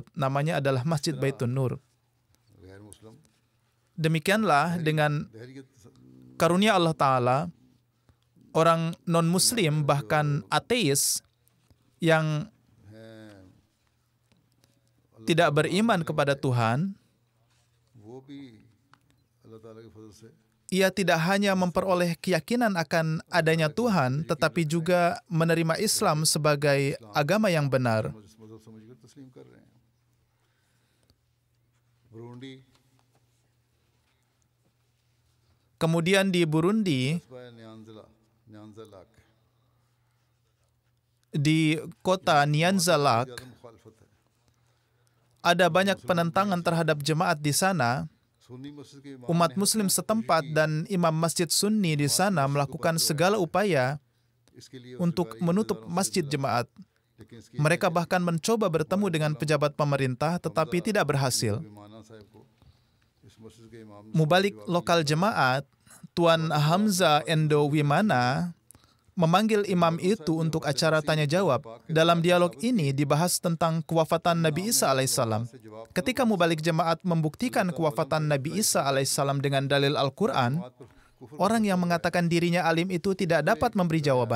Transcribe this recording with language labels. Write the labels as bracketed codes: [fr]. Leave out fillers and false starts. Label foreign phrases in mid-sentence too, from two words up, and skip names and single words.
[id] Namanya adalah Masjid Baitun Nur. Demikianlah dengan karunia Allah Ta'ala, orang non-muslim bahkan ateis yang tidak beriman kepada Tuhan, [ur] वो भी अल्लाह ताला के फजल से [id] ia tidak hanya memperoleh keyakinan akan adanya Tuhan, tetapi juga menerima Islam sebagai agama yang benar. [ur] मजहब समझकर तस्लीम कर रहे हैं। बुरुंडी [id] Kemudian di Burundi, [ur] न्यांज़ा [id] di kota Nyanza-Lac, [ur] ज़्यादा मुखालफत है। [id] ada banyak penentangan terhadap jemaat di sana. [ur] सुन्नी मस्जिद के इमाम [id] Umat Muslim setempat dan imam masjid Sunni di sana melakukan segala upaya [ur] इसके लिए [id] untuk menutup masjid jemaat. [ur] लेकिन इसकी [id] Mereka bahkan mencoba bertemu dengan pejabat pemerintah, tetapi tidak berhasil. [ur] माना साहब को इस मस्जिद के इमाम ने [id] Mubalik lokal jemaat, Tuan Hamza Endo Wimana, memanggil imam itu untuk acara tanya jawab. Dalam dialog ini dibahas tentang kewafatan Nabi Isa alaihissalam. Ketika mubalik jemaat membuktikan kewafatan Nabi Isa alaihissalam dengan dalil Al-Quran, orang yang mengatakan dirinya alim itu tidak dapat memberi jawaban.